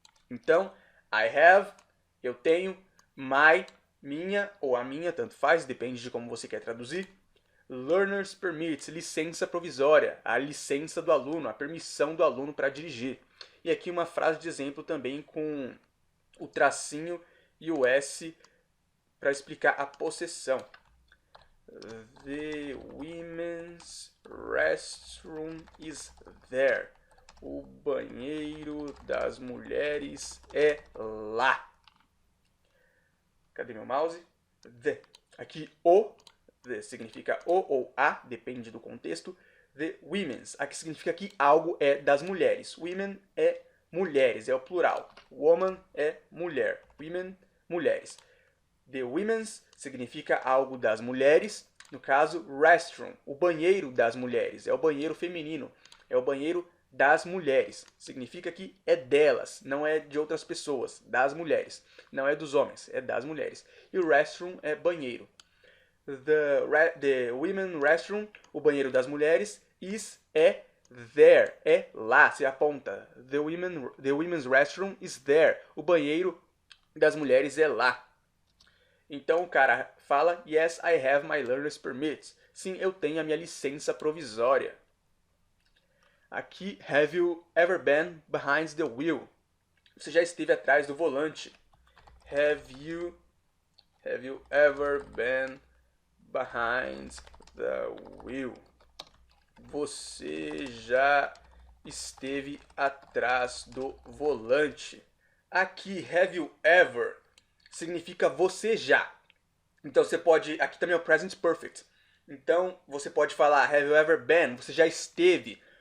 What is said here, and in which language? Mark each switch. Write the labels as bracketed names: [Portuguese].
[Portuguese] Então, I have, eu tenho, my, minha ou a minha, tanto faz, depende de como você quer traduzir. Learner's permit, licença provisória, a licença do aluno, a permissão do aluno para dirigir. E aqui uma frase de exemplo também com o tracinho e o S para explicar a possessão. [English] The women's restroom is there. [Portuguese] O banheiro das mulheres é lá. Cadê meu mouse? The. Aqui the significa o ou a, depende do contexto. The women's. Aqui significa que algo é das mulheres. Women é mulheres, é o plural. Woman é mulher. Women, mulheres. The women's significa algo das mulheres. No caso, restroom, o banheiro das mulheres. É o banheiro feminino. É o banheiro das mulheres. Significa que é delas, não é de outras pessoas. Das mulheres. Não é dos homens, é das mulheres. E o restroom é banheiro. The women restroom, o banheiro das mulheres, is é there é lá, você aponta. [English] The women's restroom is there. [Portuguese] O banheiro das mulheres é lá. Então o cara fala, [English] yes, I have my learner's permit. [Portuguese] Sim, eu tenho a minha licença provisória. [English] Aqui, have you ever been behind the wheel? [Portuguese] Você já esteve atrás do volante. [English] Have you ever been behind the wheel? [Portuguese] Você já esteve atrás do volante. Aqui, have you ever significa você já. Então você pode, aqui também é o present perfect. Então você pode falar have you ever been, você já esteve.